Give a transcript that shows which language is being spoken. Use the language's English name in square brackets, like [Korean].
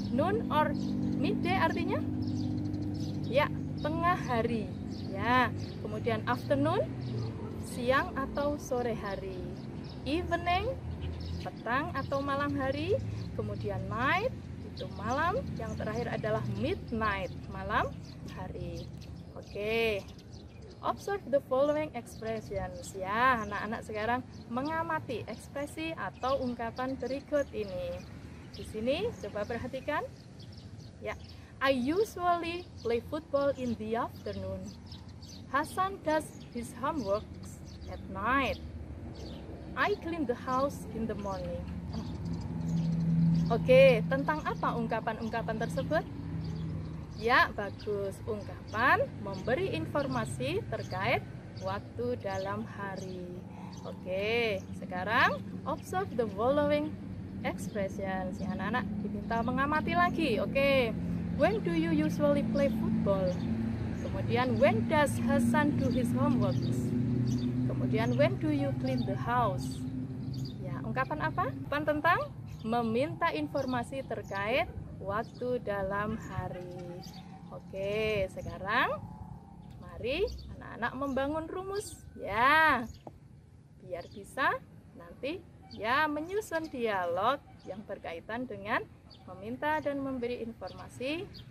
[English] Noon or midday [Indonesian] artinya ya, tengah hari. Ya, kemudian afternoon, siang atau sore hari. Evening, petang atau malam hari. Kemudian night, itu malam. Yang terakhir adalah midnight, malam hari. [English] Oke, observe the following expressions. [Indonesian] Ya, anak-anak sekarang mengamati ekspresi atau ungkapan berikut ini. Di sini coba perhatikan. [English] Ya, I usually play football in the afternoon. Hasan does his homework at night. I clean the house in the morning. [Indonesian] Oke, tentang apa ungkapan-ungkapan tersebut? Ya, bagus. Ungkapan memberi informasi terkait waktu dalam hari. [English] Oke, sekarang observe the following expressions. [Indonesian] Ya, anak-anak diminta mengamati lagi. [English] Oke, when do you usually play football? Kemudian, when does Hasan do his homework? Kemudian, when do you clean the house? [Indonesian] Ya, ungkapan apa? Ungkapan tentang meminta informasi terkait waktu dalam hari. Oke, sekarang mari anak-anak membangun rumus ya, biar bisa nanti ya menyusun dialog yang berkaitan dengan meminta dan memberi informasi.